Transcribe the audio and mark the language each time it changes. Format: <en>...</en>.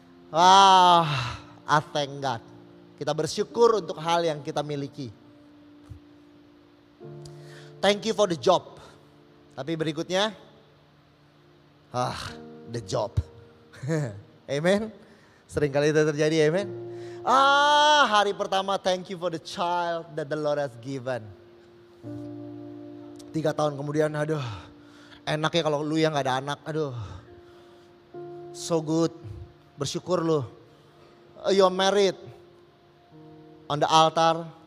<id>Wah,</id> <en>I thank God.</en> <id>Kita bersyukur untuk hal yang kita miliki.</id> <en>Thank you for the job.</en> <id>Tapi berikutnya,</id> <en>the job. Amen.</en> <id>Seringkali itu terjadi, amen. Hari pertama</id> <en>thank you for the child that the Lord has given.</en> <id>3 tahun kemudian, aduh enaknya kalau lu yang gak ada anak, aduh.</id> <en>So good,</en> <id>bersyukur lu.</id> <en>You're married. On the altar.</en>